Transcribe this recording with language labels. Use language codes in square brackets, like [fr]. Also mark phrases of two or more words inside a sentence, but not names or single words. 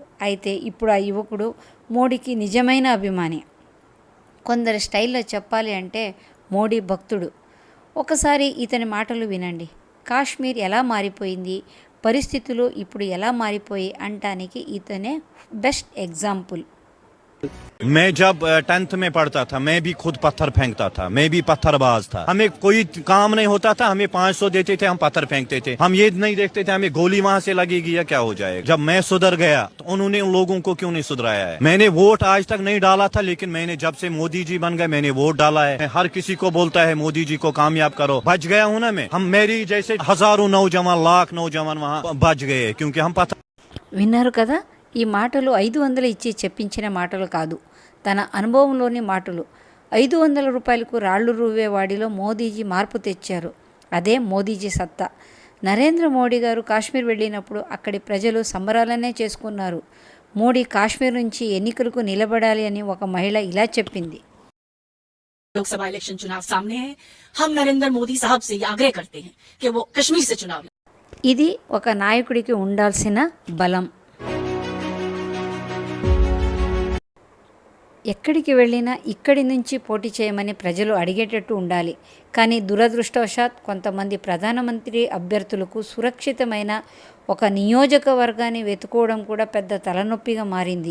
[te] అయితే ఇప్పుడు ఆ యువకుడు మోడీకి నిజమైన అభిమాని. కొందరి స్టైల్లో చెప్పాలి అంటే మోడీ భక్తుడు. ఒకసారి ఇతని మాటలు వినండి. కాశ్మీర్ ఎలా మారిపోయింది, పరిస్థితులు ఇప్పుడు ఎలా మారిపోయి అంటానికి ఇతనే [en] best example. [hi] मैं जब 10th में पढ़ता था, मैं भी खुद पत्थर फेंकता था, मैं भी पत्थरबाज था. हमें कोई काम नहीं होता था, हमें 500 देते थे, हम पत्थर फेंकते थे. हम ये नहीं देखते थे हमें गोली वहां से लगेगी या क्या हो जाएगा. जब मैं सुधर गया तो उन्होंने उन लोगों को क्यों नहीं सुधराया है? मैंने वोट आज तक नहीं डाला था, लेकिन मैंने जब से मोदी जी बन गए मैंने वोट डाला है. हर किसी को बोलता है मोदी जी को कामयाब करो. बच गया हूँ ना मैं. हम मेरी जैसे हजारों नौजवान, लाख नौजवान वहाँ बच गए क्योंकि हम पत्थर. [te] విన్నారు కదా, ఈ మాటలు 500 ఇచ్చి చెప్పించిన మాటలు కాదు, తన అనుభవంలోని మాటలు. 500 రూపాయలకు రాళ్లు రువ్వేవాడిలో మోదీజీ మార్పు తెచ్చారు. అదే మోదీజీ సత్తా. నరేంద్ర మోడీ గారు కాశ్మీర్ వెళ్ళినప్పుడు అక్కడి ప్రజలు సంబరాలనే చేసుకున్నారు. మోడీ కాశ్మీర్ నుంచి ఎన్నికలకు నిలబడాలి అని ఒక మహిళ ఇలా చెప్పింది. [hi] लोकसभा इलेक्शन चुनाव सामने है. हम नरेंद्र मोदी साहब से आग्रह करते हैं कि वो कश्मीर से चुनाव. [te] ఇది ఒక నాయకుడికి ఉండాల్సిన బలం. ఎక్కడికి వెళ్ళినా ఇక్కడి నుంచి పోటీ చేయమని ప్రజలు అడిగేటట్టు ఉండాలి. కానీ దురదృష్టవశాత్ కొంతమంది ప్రధానమంత్రి అభ్యర్థులకు సురక్షితమైన ఒక నియోజకవర్గాన్ని వెతుకోవడం కూడా పెద్ద తలనొప్పిగా మారింది.